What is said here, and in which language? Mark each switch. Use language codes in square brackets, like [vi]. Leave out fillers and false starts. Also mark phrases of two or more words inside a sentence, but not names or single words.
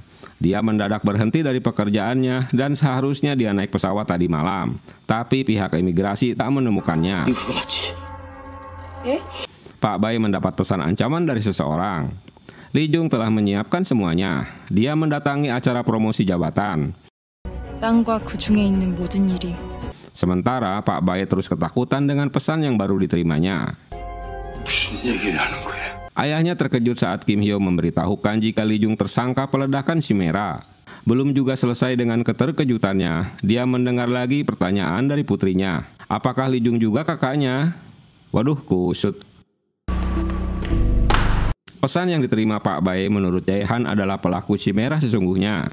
[id] Dia mendadak berhenti dari pekerjaannya dan seharusnya dia naik pesawat tadi malam. Tapi pihak imigrasi tak menemukannya. Pak Bae mendapat pesan ancaman dari seseorang. Lee Jung telah menyiapkan semuanya. Dia mendatangi acara promosi jabatan. [ko] 땅과 그 중에 있는 모든 일이. [id] Sementara Pak Bae terus ketakutan dengan pesan yang baru diterimanya. [ko] 무슨 얘기를 하는 거야? [id] Ayahnya terkejut saat Kim Hyo memberitahukan jika Lee Jung tersangka peledakan Chimera. Belum juga selesai dengan keterkejutannya, dia mendengar lagi pertanyaan dari putrinya. Apakah Lee Jung juga kakaknya? Waduh, kusut. Pesan yang diterima Pak Bae menurut Jae-han adalah pelaku Chimera sesungguhnya.